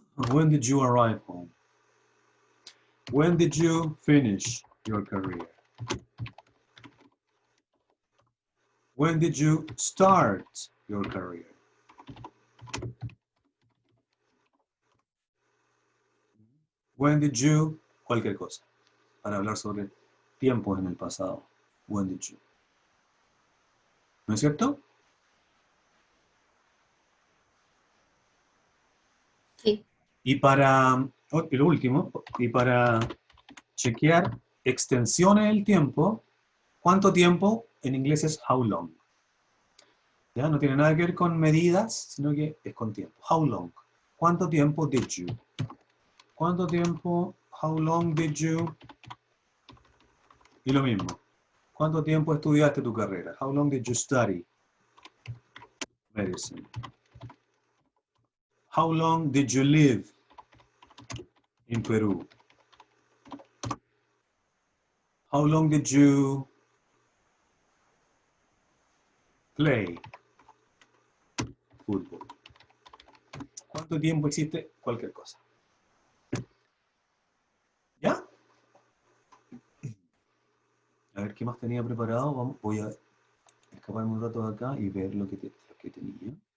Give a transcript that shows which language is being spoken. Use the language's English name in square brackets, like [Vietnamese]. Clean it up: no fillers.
[English] When did you arrive home? When did you finish your career? When did you start your career? When did you, [Spanish] cualquier cosa, para hablar sobre tiempos en el pasado. [English] When did you? [Spanish] ¿No es cierto? Sí. Y para, lo último, y para chequear extensiones del tiempo, ¿cuánto tiempo? En inglés es how long. ¿Ya? No tiene nada que ver con medidas, sino que es con tiempo. [English] How long. [Spanish] ¿Cuánto tiempo [English] did you? [Spanish] ¿Cuánto tiempo? [English] How long did you? [Spanish] Y lo mismo. ¿Cuánto tiempo estudiaste tu carrera? [English] How long did you study medicine? How long did you live in Peru? How long did you play football? [Spanish] ¿Cuánto tiempo hiciste cualquier cosa? ¿Ya? A ver qué más tenía preparado. Voy a escaparme un rato de acá y ver lo que tenía.